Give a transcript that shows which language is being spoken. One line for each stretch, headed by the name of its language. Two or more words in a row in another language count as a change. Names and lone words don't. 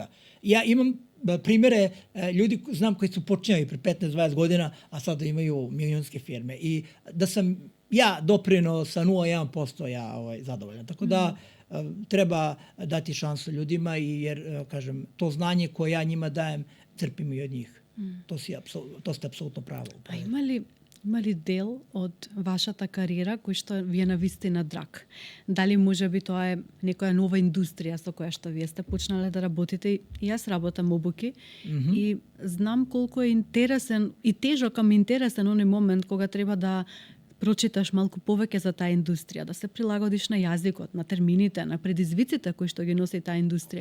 Serbian: Ja imam primere ljudi, znam koji su počinjali pre 15-20 godina, a sada imaju milionske firme. I da sam ja doprinuo sa 0,1% ja zadovoljan. Tako da treba dati šansu ljudima jer, kažem, to znanje koje ja njima dajem, crpim i od njih. To ste apsolutno pravo. A ima li
Macedonian: Има ли дел од вашата кариера кој што ви е навистина драг? Дали може би тоа е некоја нова индустрија со која што вие сте почнале да работите? И јас работам обуки и знам колку е интересен и тежок, ама интересен оној момент кога треба да прочиташ малку повеќе за таа индустрија, да се прилагодиш на јазикот, на термините, на предизвиците кои што ги носи таа индустрија.